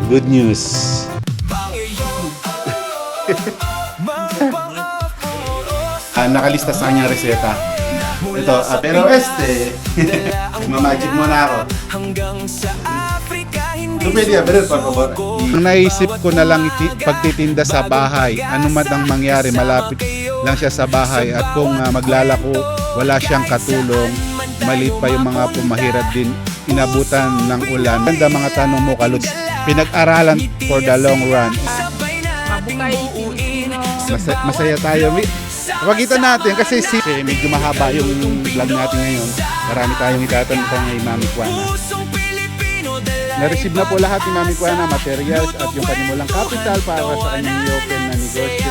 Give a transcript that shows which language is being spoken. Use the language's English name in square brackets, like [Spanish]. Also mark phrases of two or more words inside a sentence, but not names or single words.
[English] Good news. [Filipino] Nakalista sa kanyang reseta. Ito, pero mamagic muna ako. No pwede, [Spanish] pero por favor. [Filipino] Naisip ko na lang pagtitinda sa bahay. Ano man ang mangyari, malapit lang siya sa bahay. At kung maglalako, wala siyang katulong. Maliit pa yung mga pumahirap din. Inabutan ng ulan. Ganda mga tanong mo, Kaluts. Pinag-aralan [English] for the long run. [Filipino] Masaya tayo. Pakita natin kasi medyo mahaba yung vlog natin ngayon. Marami tayong itatanong kay Mami Kuana. Na-receive na po lahat ni Mami Kuana, materials at yung kanimulang capital para sa kanyang i-open na negosyo.